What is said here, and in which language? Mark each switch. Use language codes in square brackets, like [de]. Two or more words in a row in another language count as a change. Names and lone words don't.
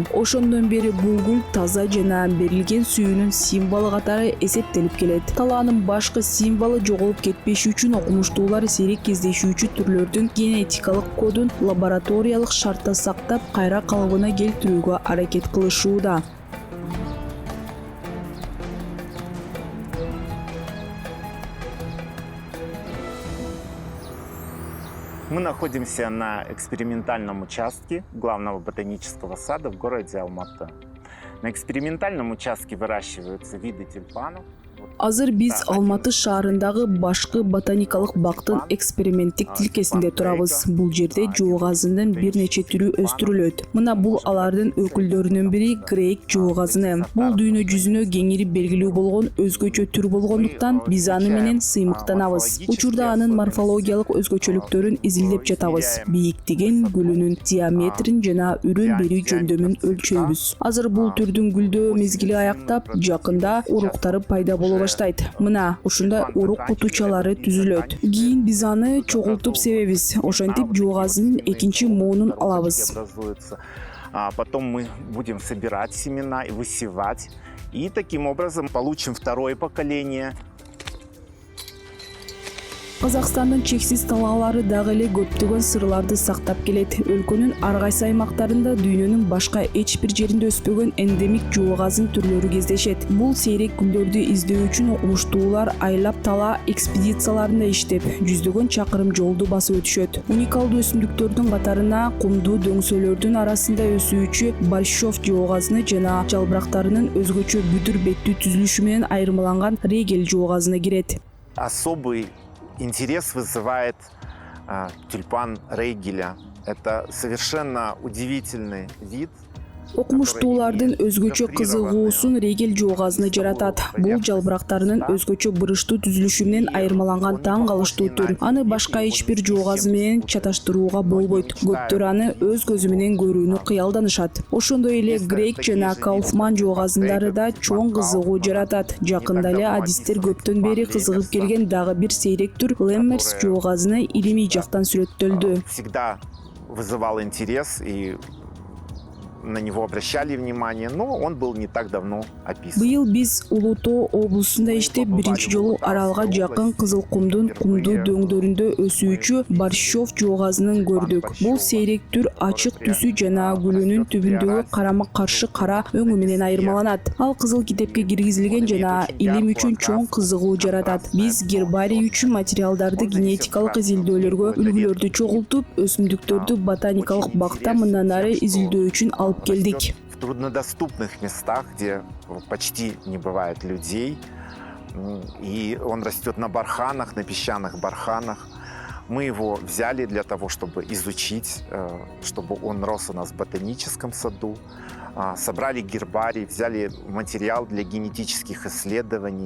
[ky] Ошондон бери бул гүл таза жана берилген сүйүүнүн символу катары эсептелип келет. Талаанын башкы символу жоголуп кетпеши үчүн окумуштуулар сейрек кездешүүчү түрлөрдүн генетикалык кодун лабораториялык шартта сактап, кайра калыбына келтирүүгө аракет кылышууда. [ru] Мы находимся на экспериментальном участке главного ботанического сада в городе Алматы. На экспериментальном участке выращиваются виды тюльпанов. [ky] Азыр биз Алматы шаарындагы башкы ботаникалык бактын эксперименттик тилкесинде турабыз. Бул жерде жоо газынын бир нече түрү өстүрүлөт. Мына бул алардын өкүлдөрүнүн бири грейк жоо газыны. Бул дүйнө жүзүнө кеңири белгилүү болгон өзгөчө түр болгондуктан биз аны менен сыймыктанабыз. Учурда анын морфологиялык өзгөчөлүктөрүн изилдеп жатабыз. Бийиктигин, гүлүнүн диаметрин жана үрүн берүү жөндөмүн өлчөйбүз. Азыр бул түрдүн гүлдөө мезгили аяктап, жакында уруктары пайда боло баштайт. Мына ушундай урук кутучалары түзүлөт. Кийин биз аны чогултуп себебиз. Ошентип жоо газынын экинчи моонун алабыз. [ru] Потом мы будем собирать семена и высевать. И таким образом получим второе поколение. [ky] Казакстандын чексиз талаалары дагы эле көптөгөн сырларды сактап келет. Өлкөнүн ар кайсы аймактарында дүйнөнүн башка эч бир жеринде өспөгөн эндемик жоо газынын түрлөрү кездешет. Бул сейрек гүлдөрдү издөө үчүн окумуштуулар айлап талаа экспедицияларында иштеп, жүздөгөн чакырым жолду басып өтүшөт. Уникалдуу өсүмдүктөрдүн катарына кумдуу дөңсөлөрдүн арасында өсүүчү борщов жоо газыны жана жалбырактарынын өзгөчө бүдүр беттүү түзүлүшү менен айырмаланган регель жоо газыны кирет. [ru] Особый интерес вызывает тюльпан Рейгеля. Это совершенно удивительный вид. [ky] Окумуштуулардын өзгөчө кызыгуусун регел жоогазыны жаратат. Бул жалбырактарынын өзгөчө бурыштуу түзүлүшү менен айырмаланган таң калыштуу түр. Аны башка эч бир жоогазы менен чаташтырууга болбойт. Көптөр аны өз көзү менен көрүүнү кыялданышат. Ошондой эле Грейг жана Кауфман жоогазындары да чоң кызыгуу жаратат. Жакында эле адистер көптөн бери кызыгып келген дагы бир сейрек түр Леммерс жоогазыны илимий жактан сүрөттөлдү. [ru] Всегда вызывал интерес и на него обращали внимание, но он был не так давно описан. [ky] Быйыл биз Улуу Тоо облусунда иштеп биринчи жолу аралга жакын Кызылкумдун кумдуу дөңдөрүндө өсүүчү Борщов жоогазынын көрдүк. Бул сейрек түр ачык түсү жана гүлүнүн түбүндөгү карама-каршы кара өңү менен айырмаланат. Ал кызыл китепке киргизилген жана илим үчүн чоң кызыгуу жаратат. Биз гербарий үчүн материалдарды генетикалык изилдөөлөргө үлгүлөрдү чогултуп, өсүмдүктөрдү ботаникалык бакта мындан ары изилдөө үчүн алып келдик. [ru] В труднодоступных местах, где почти не бывает людей, и он растет на барханах, на песчаных барханах. Мы его взяли для того, чтобы изучить, чтобы он рос у нас в ботаническом саду. Собрали гербарий, взяли материал для генетических исследований.